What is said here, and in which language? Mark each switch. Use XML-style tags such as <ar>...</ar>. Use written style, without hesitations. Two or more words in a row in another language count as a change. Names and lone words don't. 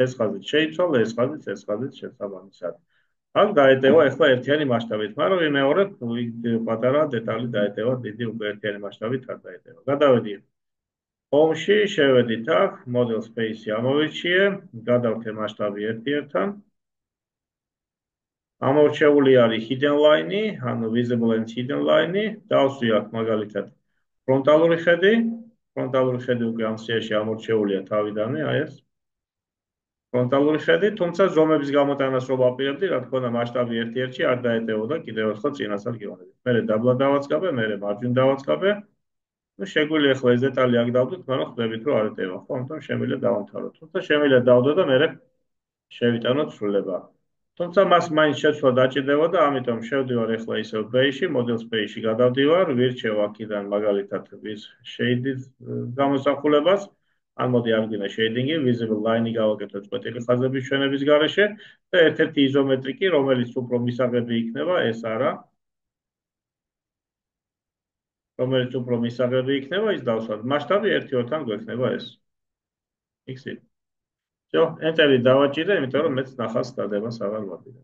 <ka>ეს ხაზით შეიცვალა, ეს ხაზით შესაბამისად. აქ დაეტევა ახლა ერთიანი მასშტაბით, მაგრამ ვიმეორებ, პატარა დეტალი დაეტევა, დიდი უკვე ერთიანი მასშტაბით არ დაეტევა. გადავედი home-ში, შევედით აქ,</ka> <en>model space-ი</en> <ka>ამოვირჩიე, გადავთე მასშტაბი 1:1-თან. ამორჩეული არის</ka> <en>hidden line-ი,</en> <ka>ანუ</ka> <en>visible and hidden line-ი,</en> <ka>დავსვი აქ მაგალითად frontალური ხედი, frontალური ხედი უკვე ამ სიაში ამორჩეულია თავიდანვე, აი ეს. frontალური ხედი, თუმცა ზომების გამოტანას რო ვაპირებდი, რა თქმა უნდა მასშტაბი 1:1-ში არ დაეტევოდა კიდევ ერთხელ წინასწარ გეუბნებით. მე დაბლა დავაწყაბე, მე მარჯვნივ დავაწყაბე. ну შეგვიძლია ახლა ეს დეტალი აქ დავდოთ, მაგრამ ხვდებით რომ არ ეტევა, ხო? ამიტომ შემიძლია დავამთავროთ. თუმცა შემიძლია დავდო და მე შევიტანოთ ცვლილება. თუმცა მას მაინც შეცვლა დაჭირდება და ამიტომ შევდივარ ახლა ისევ base-ში,</ka> <en>model space-ში</en> <ka>გადავდივარ, ვირჩევ აქედან მაგალითად ვის shade-ის გამოსახულებას, ან მოდი ამგინა shading-ი,</ka> <en>visible line-ი</en> <ka>გავაკეთოთ წყვეტილი ხაზების ჩვენების გარეშე და ერთ-ერთი იზომეტრიკი, რომელიც უფრო მისაღები იქნება, ეს არა. რომელიც უფრო მისაღები იქნება, ის დავსვათ. მასშტაბი 1:2-თან გვექნება ეს. ixit. всё, enter-ი დავაჭირე, იმიტომ რომ მეც ნახაზს დადებას აღარ ვაპირებ.</ka>